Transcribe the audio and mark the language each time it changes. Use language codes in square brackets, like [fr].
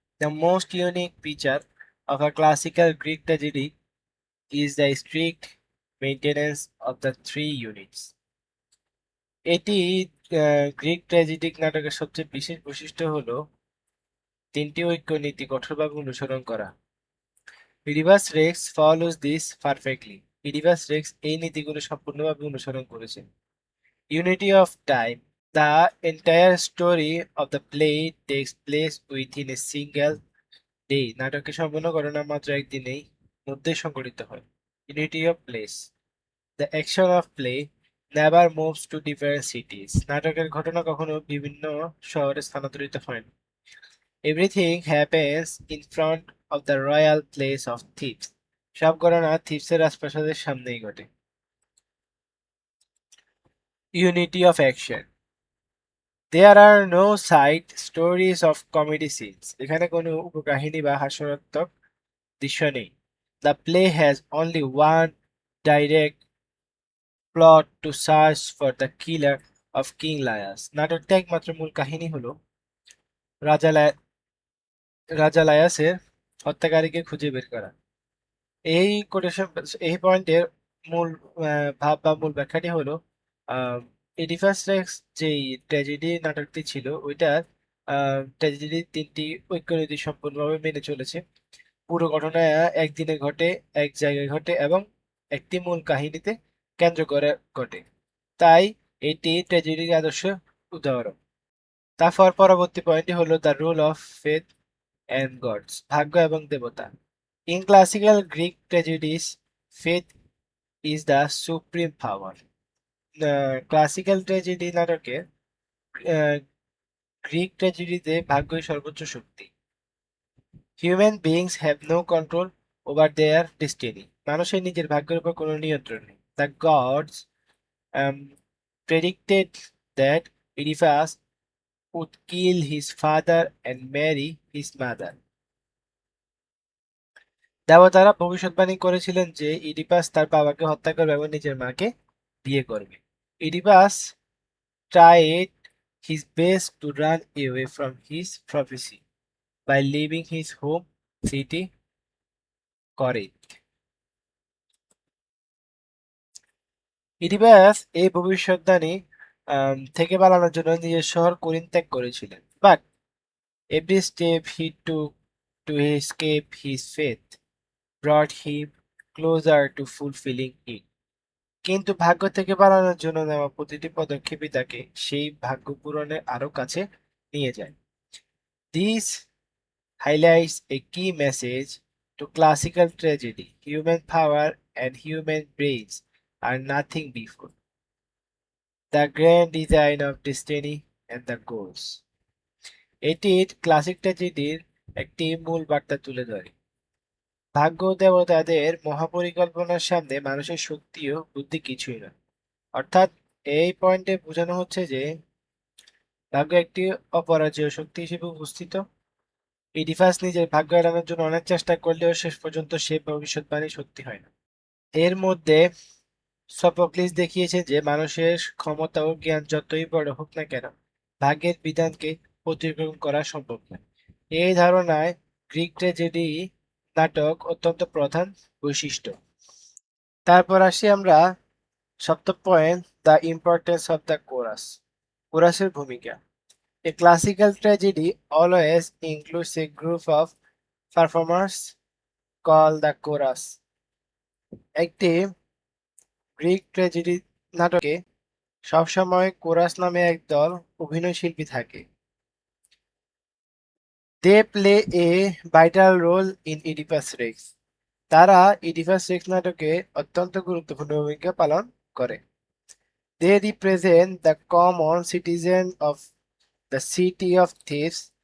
[en] The most unique feature of a classical Greek tragedy is the strict maintenance of the three units. [bn] এটি Greek ট্র্যাজেডিক নাটকের সবচেয়ে বিশেষ বৈশিষ্ট্য হলো তিনটি ঐক্যনীতি কঠোরভাবে অনুসরণ করা। [en] Oedipus Rex follows this perfectly. [bn] Oedipus Rex এই নীতিগুলো সম্পূর্ণভাবে অনুসরণ করেছে। [en] Unity of time. The entire story of the play takes place within a single day. [bn] নাটকের সম্পূর্ণ ঘটনা মাত্র একদিনেই মধ্যে সংঘটিত হয়। [en] Unity of place. The action of play never moves to different cities. [bn] নাটকের ঘটনা কখনো বিভিন্ন শহরে স্থানান্তরিত হয় না। [en] Everything happens in front of the royal place of Thebes. [bn] সব ঘটনা থিপসের রাজপ্রাসাদের সামনেই ঘটে। [en] Unity of action. There are no side stories of comedy scenes. [bn] এখানে কোনো উপকাহিনী বা হাস্যরসাত্মক দৃশ্য নেই। [en] The play has only one direct plot to search for the killer of King Laius. [bn] নাটকটা একমাত্র মূল কাহিনী হলো রাজা রাজা লায়াসের হত্যাকারীকে খুঁজে বের করা। এই কোটেশন এই পয়েন্টের মূল ভাব বা মূল ব্যাখ্যাটি হলো এডিপাস রেক্স যেই ট্র্যাজেডি নাটকটি ছিল ওইটার ট্র্যাজেডি তিনটি ঐক্যনীতি সম্পূর্ণভাবে মেনে চলেছে। পুরো ঘটনা একদিনে ঘটে, এক জায়গায় ঘটে এবং একটি মূল কাহিনীতে কেন্দ্র করে ঘটে, তাই এটি ট্র্যাজেডির আদর্শ উদাহরণ। তারপর পরবর্তী পয়েন্টটি হলো [en] the rule of faith and gods, [bn] ভাগ্য এবং দেবতা। [en] In classical Greek tragedies, faith is the supreme power. [bn] Classical tragedy নাটকে গ্রিক ট্র্যাজেডিতে ভাগ্যই সর্বোচ্চ শক্তি। [en] Human beings have no control over their destiny. [bn] মানুষের নিজের ভাগ্যের উপর কোনো নিয়ন্ত্রণ নেই। [en] The gods predicted that Oedipus would kill his father and marry his mother. [bn] দেবতারা ভবিষ্যৎবাণী করেছিলেন যে ইডিপাস তার বাবাকে হত্যা করবে এবং নিজের মাকে বিয়ে করবে। [en] Oedipus tried his best to run away from his prophecy by leaving his home city Corinth. [bn] Oedipus এই ভবিষ্যৎবাণী থেকে পালানোর জন্য নিজের শহর কোরিন্থ ত্যাগ করেছিলেন। [en] But every step he took to escape his fate brought him closer to fulfilling it. [bn] কিন্তু ভাগ্য থেকে পালানোর জন্য নেওয়া প্রতিটি পদক্ষেপই তাকে সেই ভাগ্য পূরণের আরো কাছে নিয়ে যায়। [en] This highlights a key message to classical tragedy. Human power and human brains are nothing before the grand design of destiny and the goals. [bn] এটি ক্লাসিক ট্র্যাজেডির একটি মূল বার্তা তুলে ধরে। ভাগ্য দেবতাদের মহাপরিকল্পনার সামনে মানুষের শক্তি ও বুদ্ধি কিছুই নয়। অর্থাৎ এই পয়েন্টে বোঝানো হচ্ছে যে ভাগ্য একটি অপরাজেয় শক্তি হিসেবে উপস্থিত। ইডিপাস নিজের ভাগ্য এড়ানোর জন্য অনেক চেষ্টা করলেও শেষ পর্যন্ত সে ভবিষ্যৎবাণী সত্যি হয় না। এর মধ্যে সফোক্লিস দেখিয়েছে যে মানুষের ক্ষমতা ও জ্ঞান যতই বড় হোক না কেন, ভাগ্যের বিধানকে অতিক্রম করা সম্ভব নয়। এই ধারণায় গ্রিক ট্র্যাজেডি নাটক অত্যন্ত প্রধান বৈশিষ্ট্য। তারপর আসি আমরা সপ্তম point, [en] The importance of the chorus. [bn] কোরাসের ভূমিকা। [en] A classical tragedy always includes a group of performers called the chorus. [bn] একটি গ্রিক ট্র্যাজেডি নাটকে সবসময় কোরাস নামে একদল অভিনয়শিল্পী থাকে। [en] They play a vital role in Oedipus Rex. [bn] তারা ইডিপাস রেক্স নাটকে অত্যন্ত গুরুত্বপূর্ণ ভূমিকা পালন করে। [en] They represent the common citizen of the city of Thebes.